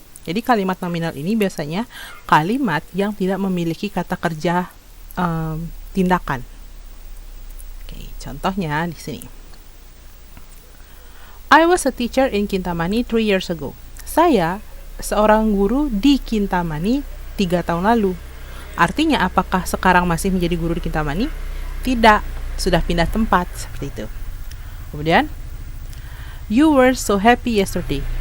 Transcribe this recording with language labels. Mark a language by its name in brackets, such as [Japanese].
[Indonesian] Jadi kalimat nominal ini biasanya kalimat yang tidak memiliki kata kerja tindakan. Oke, contohnya di sini. [English] I was a teacher in Kintamani 3 years ago. [Indonesian] Saya seorang guru di Kintamani 3 tahun lalu. Artinya apakah sekarang masih menjadi guru di Kintamani? Tidak, sudah pindah tempat seperti itu. Kemudian, [English] you were so happy yesterday.